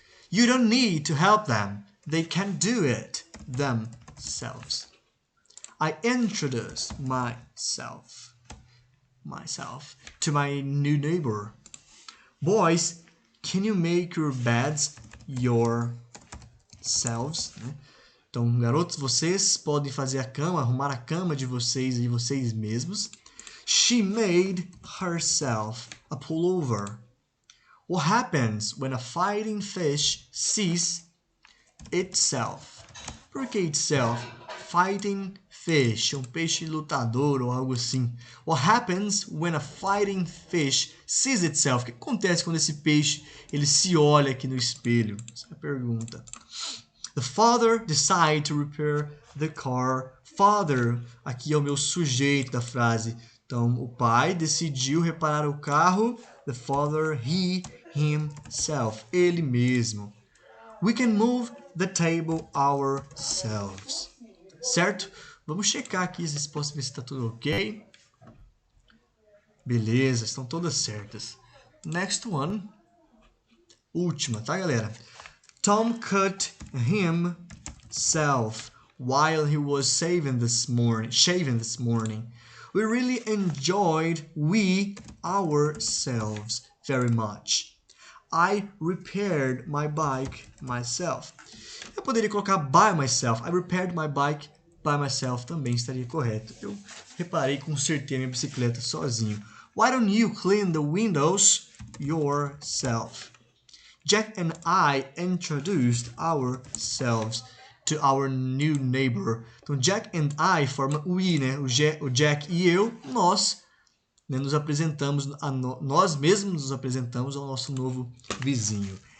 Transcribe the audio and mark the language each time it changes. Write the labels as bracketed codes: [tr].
[en] You don't need to help them. They can do it themselves. I introduced myself to my new neighbor. Boys, can you make your beds yourselves? [pt] Então, garotos, vocês podem fazer a cama, arrumar a cama de vocês e vocês mesmos. [en] She made herself a pullover. What happens when a fighting fish sees itself? [pt] Por que itself? Fighting fish, um peixe lutador ou algo assim. [en] What happens when a fighting fish sees itself? [pt] O que acontece quando esse peixe ele se olha aqui no espelho? Essa é a pergunta. [en] The father decided to repair the car. [pt] Father, aqui é o meu sujeito da frase. Então, o pai decidiu reparar o carro. [en] The father, he, himself, [pt] ele mesmo. [en] We can move the table ourselves. [pt] Certo? Vamos checar aqui as respostas, ver se está tudo ok. Beleza, estão todas certas. [en] Next one. [pt] Última, tá, galera? [en] Tom cut himself while he was shaving this morning. We really enjoyed ourselves very much. I repaired my bike myself. [pt] Eu poderia colocar by myself. [en] I repaired my bike by myself [pt] também estaria correto. Eu reparei, consertei a minha bicicleta sozinho. [en] Why don't you clean the windows yourself? Jack and I introduced ourselves to our new neighbor. [pt] Então, Jack and I forma we, né? O Jack e eu, nós, né, nos apresentamos, nós mesmos nos apresentamos ao nosso novo vizinho.